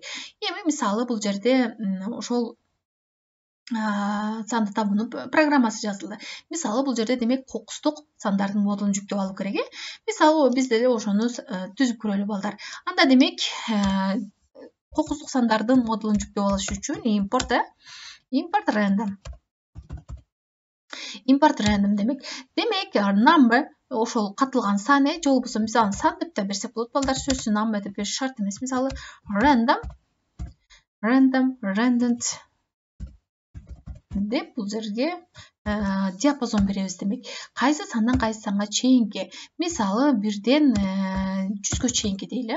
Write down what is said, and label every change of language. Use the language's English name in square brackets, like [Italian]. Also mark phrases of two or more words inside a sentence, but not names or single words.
[Kyrgyz] Эми мисалы бул жерде ошол санды табуунун программасы жазылды. Мисалы бул жерде демек кокустук сандардын модулун жүктөп алуу керек. Мисалы биз деле ошону түзүп көрөлү балдар. Анда демек кокустук сандардын модулун жүктөп алыш үчүн [English] import random. import random [Kyrgyz] демек number ошол катылган сан же болбосо мисалы сан деп да берсек болот балдар, сөзсүз number деп бериш шарт эмес. Мисалы random деп бул жерге диапазон беребиз демек. Кайсы сандан кайсы санга чейинки, мисалы 1ден 100гө чейинки дейли.